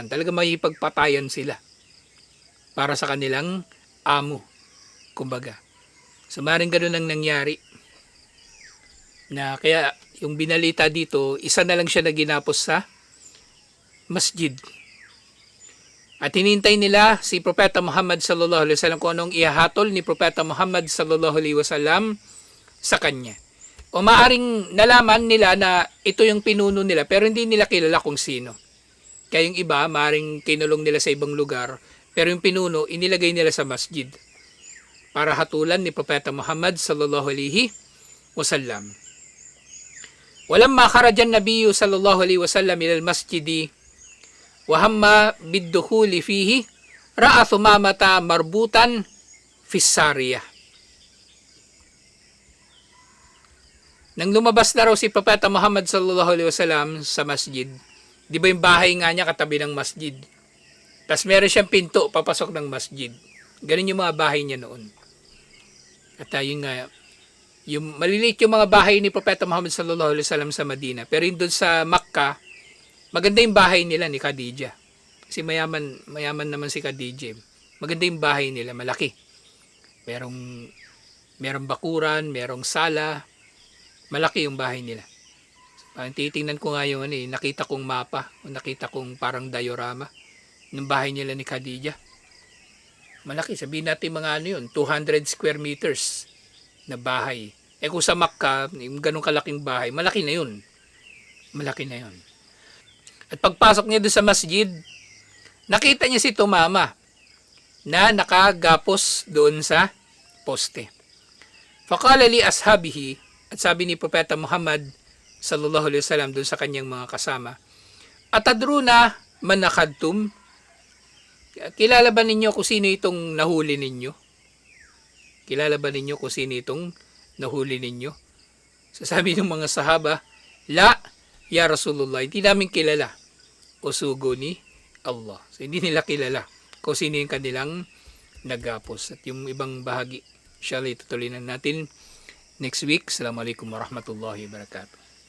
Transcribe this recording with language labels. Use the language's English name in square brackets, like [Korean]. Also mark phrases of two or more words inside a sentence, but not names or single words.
[Filipino] Talaga mahipagpatayan sila para sa kanilang amo, kumbaga. So maaring ganun ang nangyari. Na kaya yung binalita dito, isa na lang siya na ginapos sa masjid. At hinintay nila si Propeta Muhammad [Arabic] صلى الله عليه وسلم [Filipino] kung anong ihahatol ni Propeta Muhammad [Arabic] صلى الله عليه وسلم [Filipino] sa kanya. O maaring nalaman nila na ito yung pinuno nila, pero hindi nila kilala kung sino. Kaya yung iba, maaring kinulong nila sa ibang lugar, pero yung pinuno, inilagay nila sa masjid para hatulan ni Propeta Muhammad [Arabic] صلى الله عليه وسلم. ولما خرج النبي صلى الله عليه وسلم إلى المسجد وهم بالدخول فيه رأى ثمامة مربوطا في سارية. [Filipino] Nang lumabas na raw si Propeta Muhammad [Arabic] صلى الله عليه وسلم [Filipino] sa masjid, di ba yung bahay nga niya katabi ng masjid? Tapos meron siyang pinto papasok ng masjid. Ganun yung mga bahay niya noon. At yun nga, yung maliliit yung mga bahay ni Propeta Muhammad [Arabic] صلى الله عليه وسلم [Filipino] sa Madina. Pero yung doon sa Makkah, maganda yung bahay nila ni Khadijah. Kasi mayaman naman si Khadijah. Maganda yung bahay nila, malaki. Merong bakuran, merong sala. Malaki yung bahay nila. Titingnan ko nga yung nakita kong mapa, o nakita kong parang diorama ng bahay nila ni Khadijah. Malaki, sabihin natin mga 200 [English] square meters [Filipino] na bahay. Kung sa Makkah, yung ganong kalaking bahay, malaki na yun. Malaki na yun. At pagpasok niya doon sa masjid, nakita niya si Tumama na nakagapos doon sa poste. [Arabic] فقال لأصحابه, [Filipino] at sabi ni Propeta Muhammad [Arabic] صلى الله عليه وسلم [Filipino] doon sa kanyang mga kasama, [Arabic] أتدرون من نكدتم? [Filipino] Kilala ba ninyo kung sino itong nahuli ninyo? Kilala ba ninyo kung sino itong nahuli ninyo? Sasabi ng mga sahaba, [Arabic] لا، يا رسول الله, [Filipino] hindi namin kilala. O sugo ni Allah. So hindi nila kilala kung sino yung kanilang nagapos. At yung ibang bahagi, inshallah itutuloy natin [English] next week. [Arabic] السلام عليكم ورحمة الله وبركاته.